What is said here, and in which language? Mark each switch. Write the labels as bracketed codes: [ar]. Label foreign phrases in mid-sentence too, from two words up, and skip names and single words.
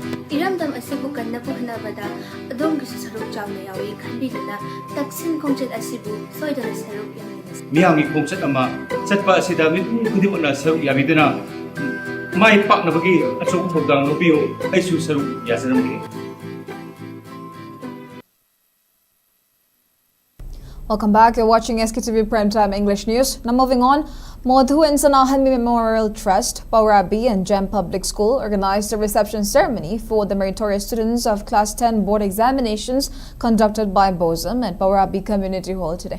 [mni] ꯏꯔꯝꯗꯝ ꯑꯁꯤꯕꯨ ꯀꯟꯅꯕ ꯍꯣꯠꯅꯕꯗ ꯑꯗꯣꯝꯒꯤꯁꯨ ꯁꯔꯨꯛ ꯆꯥꯎꯅ ꯌꯥꯎꯏ ꯈꯟꯕꯤꯗꯨꯅ ꯇꯛꯁꯤꯟ ꯈꯣꯡꯆꯠ ꯑꯁꯤꯕꯨ ꯁꯣꯏꯗꯅ ꯁꯔꯨꯛ ꯌꯥꯃꯤꯟꯅꯁꯤ ꯃꯤꯌꯥꯝꯒꯤ ꯈꯣꯡꯆꯠ ꯑꯃ ꯆꯠꯄ ꯑꯁꯤꯗ ꯃꯤꯄꯨꯝ ꯈꯨꯗꯤꯡꯃꯛꯅ ꯁꯔꯨꯛ ꯌꯥꯕꯤꯗꯨꯅ ꯃꯥꯏ ꯄꯥꯛꯅꯕꯒꯤ ꯑꯆꯧꯕ ꯊꯧꯗꯥꯡ ꯂꯧꯕꯤꯌꯨ ꯑꯩꯁꯨ ꯁꯔꯨꯛ ꯌꯥꯖꯔꯝꯒꯦ [en] Welcome back. You're watching Sktv'S Primetime English News. Now moving on, Madhu and Sanahan Memorial Trust, Paurabi and Gem Public School organized a reception ceremony for the meritorious students of Class 10 board examinations conducted by BOSM at Paurabi Community Hall today.